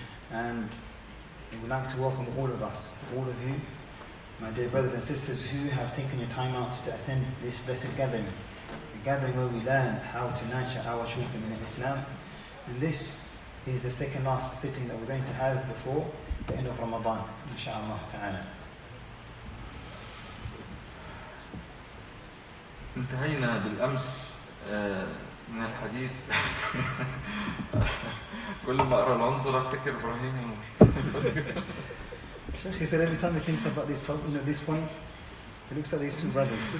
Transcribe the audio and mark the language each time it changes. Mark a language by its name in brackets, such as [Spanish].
[English] And we would like to welcome all of us, all of you, my dear brothers and sisters who have taken your time out to attend this blessed gathering. A gathering where we learn how to nurture our children in Islam. And this is the second last sitting that we're going to have before the end of Ramadan, inshallah ta'ala. [Arabic] انتهينا بالأمس من الحديث. كل ما أقرأ العنصر أفتكر إبراهيم. [English] Sheikh, he said every time he thinks about this, this point, he looks at these two brothers.